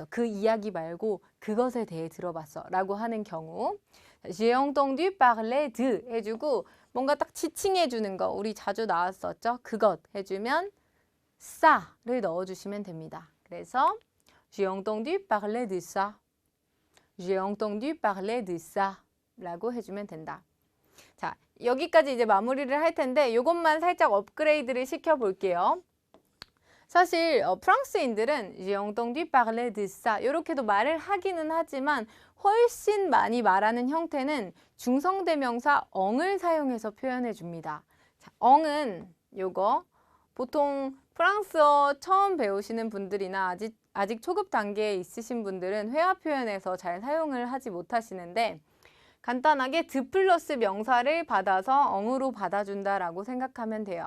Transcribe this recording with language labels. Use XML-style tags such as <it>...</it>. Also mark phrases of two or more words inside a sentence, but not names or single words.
<ko>그 이야기 말고 그것에 대해 들어봤어. 라고 하는 경우</ko> <fr>J'ai entendu parler de</fr> <ko>해주고 뭔가 딱 지칭해 주는 거 우리 자주 나왔었죠. 그것 해주면 싸를 넣어주시면 됩니다. 그래서</ko> <fr>J'ai entendu parler de ça. J'ai entendu parler de ça</fr> <ko>라고 해주면 된다. 자, 여기까지 이제 마무리를 할 텐데 이것만 살짝 업그레이드를 시켜볼게요. 사실 프랑스인들은</ko> <fr>J'ai entendu parler de ça</fr> <ko>이렇게도 말을 하기는 하지만 훨씬 많이 말하는 형태는 중성대명사 엉을 사용해서 표현해 줍니다. 자, 엉은 요거 보통 프랑스어 처음 배우시는 분들이나 아직 초급 단계에 있으신 분들은 회화 표현에서 잘 사용을 하지 못하시는데 간단하게 드 플러스 명사를 받아서 엉으로 받아준다라고 생각하면 돼요.</ko>